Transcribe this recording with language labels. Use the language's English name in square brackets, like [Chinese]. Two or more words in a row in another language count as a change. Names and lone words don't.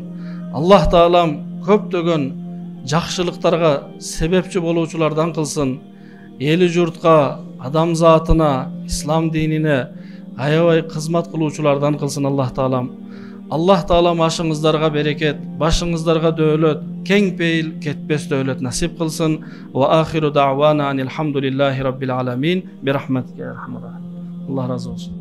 [Kyrgyz] Аллах Таалам көптөгөн жакшылыктарга себепчи болуучулардан кылсын. Эли журтка, адам затына, ислам динине аябай кызмат кылуучулардан кылсын Аллах Таалам. Аллах Таалам ашыңыздарга берекет, башыңыздарга дөөлөт, кең пейил, кетпес дөөлөт насип кылсын. [Arabic] وآخر دعوانا أن الحمد لله رب العالمين. برحمتك يا أرحم الراحمين. [Kyrgyz] Аллах разы болсун.